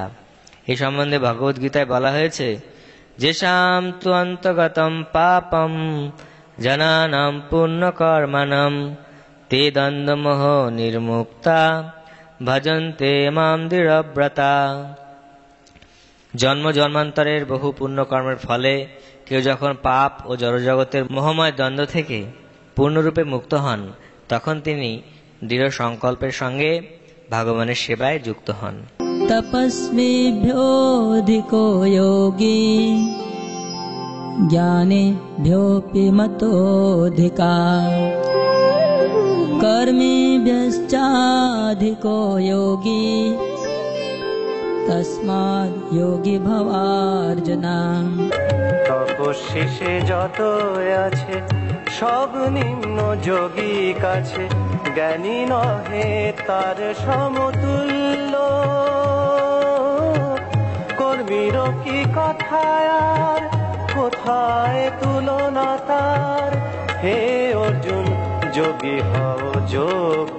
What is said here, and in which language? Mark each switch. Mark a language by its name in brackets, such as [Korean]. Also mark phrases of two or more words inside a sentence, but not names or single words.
[Bangla] এই সম্বন্ধে ভগবদ্গীতায় বলা হয়েছে, [Sanskrit] যেষাম তু অন্তগতম পাপম জনানাম পুণ্যকর্মণম তে দ্বন্দ্বমোহ নির্মুক্তা ভজন্তে মাম দৃঢ়ব্রতা। [Bangla] জন্ম জন্মান্তরের বহু পুণ্যকর্মের ফলে কেউ যখন পাপ ও জড়জগতের মোহময় দ্বন্দ্ব থেকে পূর্ণরূপে মুক্ত হন, তখন তিনি দৃঢ় সংকল্পের সঙ্গে ভগবানের সেবায় যুক্ত হন। [Sanskrit] तपस्विभ्योऽधिको योगी ज्ञानिभ्योऽपि मतोऽधिका कर्मिभ्यश्चाधिको योगी तस्माद् योगी भवार्जुना। [Bangla] তপস্বীষে যত আছে সব নিম্ন যোগী কাছে, জ্ঞানী নহে তার সমতুল্য। কর্মীর কি কথায় আর কোথায় তুলনা তার, হে অর্জুন যোগী হও যোগ্য।